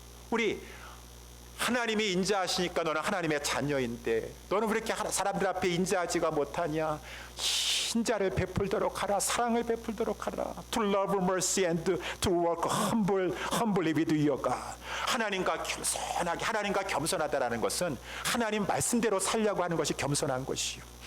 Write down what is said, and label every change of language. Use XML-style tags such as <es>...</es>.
<ko>우리 하나님이 인자하시니까 너는 하나님의 자녀인데 너는 왜 이렇게 사람들 앞에 인자하지가 못하냐? 인자를 베풀도록 하라. 사랑을 베풀도록 하라.</ko> <en>To love mercy and to walk humbly with your God.</en> <ko>하나님과 겸손하게, 하나님과 겸손하다라는 것은 하나님 말씀대로 살려고 하는 것이 겸손한 것이요.</ko>